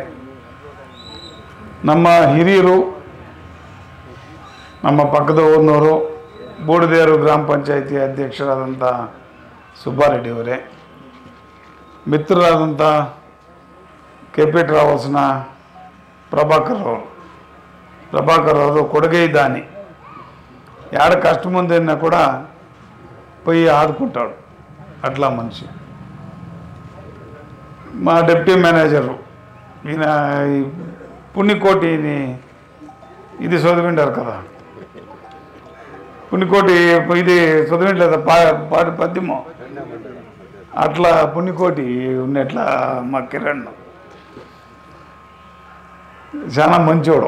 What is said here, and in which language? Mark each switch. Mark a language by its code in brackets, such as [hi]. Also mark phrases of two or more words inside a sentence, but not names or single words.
[kn] ನಮ್ಮ ಹಿರಿಯರು, ನಮ್ಮ ಪಕ್ಕದ ಊರಿನವರು, ಬೂಡಿದೇರು ಗ್ರಾಮ ಪಂಚಾಯಿತಿ ಅಧ್ಯಕ್ಷರಾದಂಥ ಸುಬ್ಬಾರೆಡ್ಡಿಯವರೇ, ಮಿತ್ರರಾದಂಥ KP ಟ್ರಾವೆಲ್ಸ್ನ ಪ್ರಭಾಕರ್ ಅವರು ಕೊಡುಗೆ ದಾನಿ. [te] యాడ కష్టం ఉందన్నా కూడా పోయి ఆదుకుంటాడు, అట్లా మనిషి. మా డిప్యూటీ మేనేజరు ఈయన పుణ్యకోటిని ఇది చదివిండారు కదా, పుణ్యకోటి ఇది చదివిండలేదా పాడి పద్యము, అట్లా పుణ్యకోటి ఉన్నట్లా మా కిరణ్ చాలా మంచోడు.